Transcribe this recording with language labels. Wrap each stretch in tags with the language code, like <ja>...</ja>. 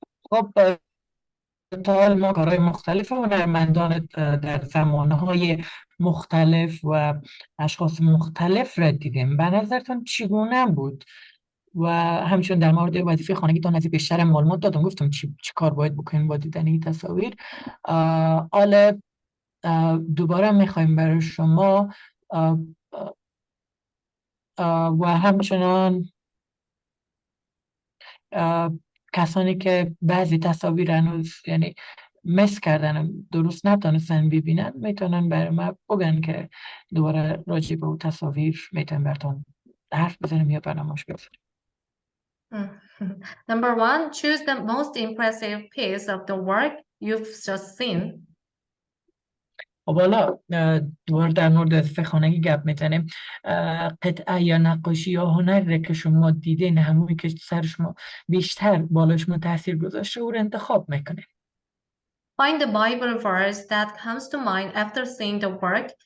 <fa>خب تا حال ما کارهای مختلف هنرمندان در زمانهای مختلف و اشخاص مختلف را دیدیم. به نظرتون چگونه بود؟ و همچنین در مورد وظیفه خانگیتان از بیشتر معلومات دادم، گفتم چی کار باید بکنیم با دیدن این تصاویر. حالا دوباره میخوایم برای شما و همچنان کسانی که بعضی تصاویر هنوز یعنی مس کردن، درست نتونستن ببینن، میتونن برای ما بگن که دوباره راجع به اون تصاویر میتونن براتون حرف بزنیم یا برنامه‌اش بزنیم.</fa> <en>Number 1, choose the most impressive piece of the work you've just seen.</en> <fa>خب حالا دوباره در مورد وظیفه خانگی گپ میزنیم. قطعه یا نقاشی یا هنری که شما دیدین، همونی که سر شما بیشتر بالا شما تاثیر گذاشته او رو انتخاب میکنین.</fa> <en>Find the Bible verse that comes to mind after seeing the work.</en>